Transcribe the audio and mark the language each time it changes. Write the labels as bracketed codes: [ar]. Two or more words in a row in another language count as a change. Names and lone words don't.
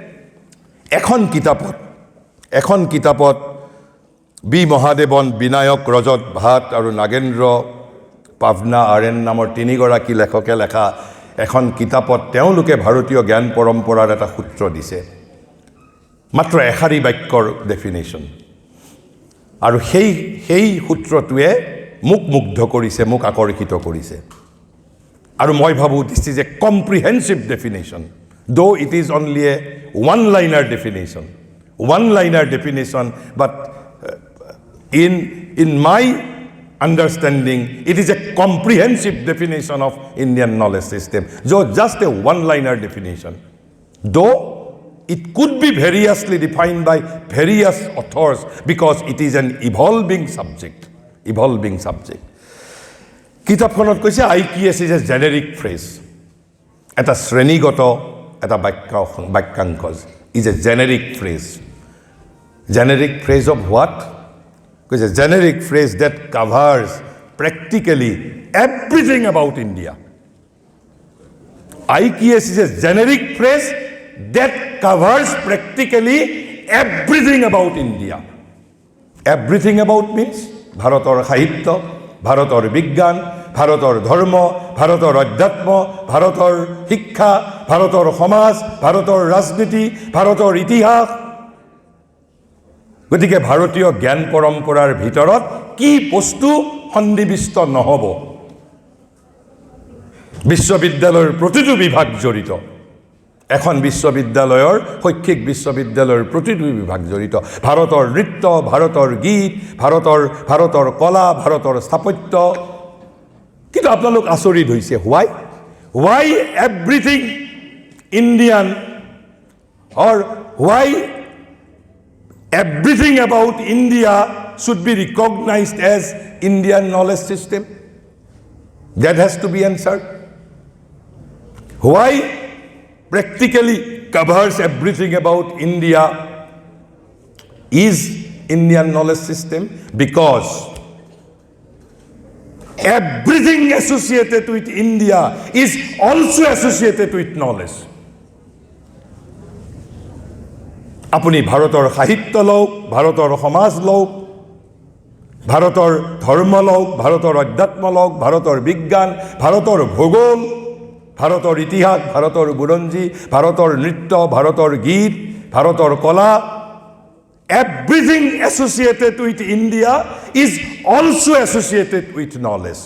[as] এখন কিতাপত বি মহাদেৱন, বিনায়ক ৰজত ভাট আৰু নাগেন্দ্ৰ পাভনা আৰেন নামৰ 3গৰাকী লেখকে লেখা এখন কিতাপত তেওঁলোকে ভাৰতীয় জ্ঞান পৰম্পৰাৰ এটা সূত্ৰ দিছে, মাত্ৰ এষাৰি বাক্যৰ ডেফিনেশ্যন। আৰু সেই সূত্ৰটোৱে মোক মুগ্ধ কৰিছে, মোক আকৰ্ষিত কৰিছে। আৰু মই ভাবোঁ [en] this is a comprehensive definition, though it is only a one-liner definition, but in my understanding, it is a comprehensive definition of Indian knowledge system. So just a one-liner definition, though it could be variously defined by various authors because it is an evolving subject. [as] কিতাপখনত কৈছে [en] IQS is a generic phrase, [as] এটা শ্ৰেণীগত এটা বাক্যাংশ, [en] is a generic phrase of what? Because a generic phrase that covers practically everything about India. IQS is a generic phrase that covers practically everything about India. Everything about means [as] ভাৰতৰ সাহিত্য, ভাৰতৰ বিজ্ঞান, ভাৰতৰ ধৰ্ম, ভাৰতৰ অধ্যাত্ম, ভাৰতৰ শিক্ষা, ভাৰতৰ সমাজ, ভাৰতৰ ৰাজনীতি, ভাৰতৰ ইতিহাস। গতিকে ভাৰতীয় জ্ঞান পৰম্পৰাৰ ভিতৰত কি বস্তু সন্নিৱিষ্ট নহ'ব? বিশ্ববিদ্যালয়ৰ প্ৰতিটো বিভাগ জড়িত, এখন বিশ্ববিদ্যালয়ৰ, শৈক্ষিক বিশ্ববিদ্যালয়ৰ প্ৰতিটো বিভাগ জড়িত। ভাৰতৰ নৃত্য, ভাৰতৰ গীত, ভাৰতৰ কলা, ভাৰতৰ স্থাপত্য। কিন্তু আপোনালোক আচৰিত হৈছে, [en] why everything Indian, or why everything about India should be recognized as Indian knowledge system? That has to be answered. Why practically covers everything about India is Indian knowledge system? Because everything associated with India is also associated with knowledge. [as] আপুনি ভাৰতৰ সাহিত্য লওক, ভাৰতৰ সমাজ লওক, ভাৰতৰ ধৰ্ম লওক, ভাৰতৰ অধ্যাত্ম লওক, ভাৰতৰ বিজ্ঞান, ভাৰতৰ ভূগোল, ভাৰতৰ ইতিহাস, ভাৰতৰ বুৰঞ্জী, ভাৰতৰ নৃত্য, ভাৰতৰ গীত, ভাৰতৰ কলা, [en] everything associated with India is also associated with knowledge.